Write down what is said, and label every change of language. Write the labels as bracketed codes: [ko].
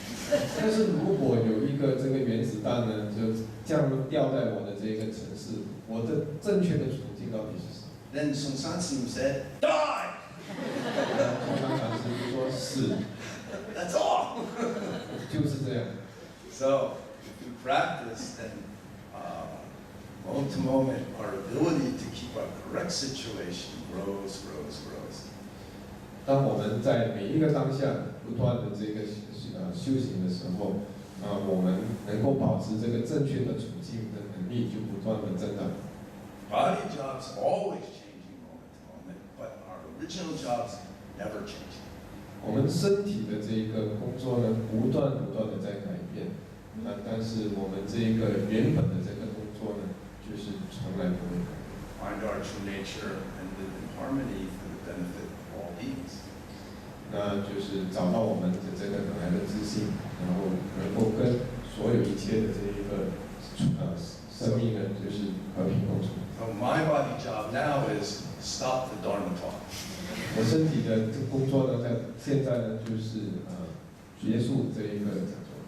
[zh] 但是如果有一个这个原子弹呢，就这样掉在我的这个城市，我的正确的处境到底是什么？ [en] Then Sung San Sunim said, "Die." [zh] 通常禅师就说是， [en] That's all. [zh] 就是这样。 [en] So, if we practice, then moment to moment, our ability to keep our correct situation grows. [zh] 当我们在每一个当下不断的这个修行的时候，我们能够保持这个正确的处境的能力就不断的增长。 [en] Body jobs always changing moment to moment, but our original jobs never changing. [zh] 我们身体的这个工作呢，不断的在改变，但是我们这个原本的这个工作呢，就是从来不会改变。 [en] Find our true nature and live in harmony for the benefit of all beings. [zh] 那就是找到我们的这个本来的自信，然后能够跟所有一切的这一个生命呢，就是和平共处。 [en] So my body job now is stop the Dharma talk. [zh] 我身体的这个工作呢，在现在呢，就是结束这一个讲座。